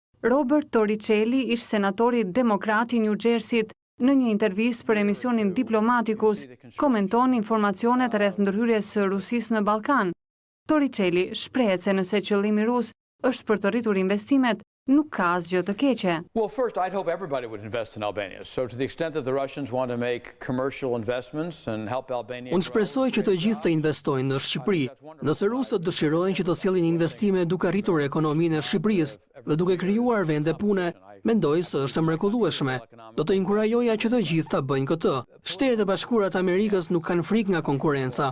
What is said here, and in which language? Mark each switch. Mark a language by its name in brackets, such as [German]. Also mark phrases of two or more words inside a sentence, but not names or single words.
[Albanian] Robert Torricelli, ish senatori demokrat i New Jerseyt, në një intervistë për emisionin Diplomaticus, komenton informacionet rreth ndërhyrjes së Rusisë në Ballkan. Torricelli shprehet se nëse qëllimi rus është për të rritur investimet, nuk ka asgjë të keqe. [English] Well, first, I'd hope everybody would invest in Albania. So to the extent that the Russians want to make commercial investments and help Albania. [Albanian] Unë shpresoj që të gjithë të investojnë në Shqipëri. Nëse rusët dëshirojnë që të sjellin investime duke arritur ekonominë e Shqipërisë dhe duke krijuar vende pune, mendoj se është e mrekullueshme. Do të inkurajoja që të gjithë ta bëjnë këtë. Shtetet e Bashkuara të Amerikës nuk kanë frikë nga konkurrenca.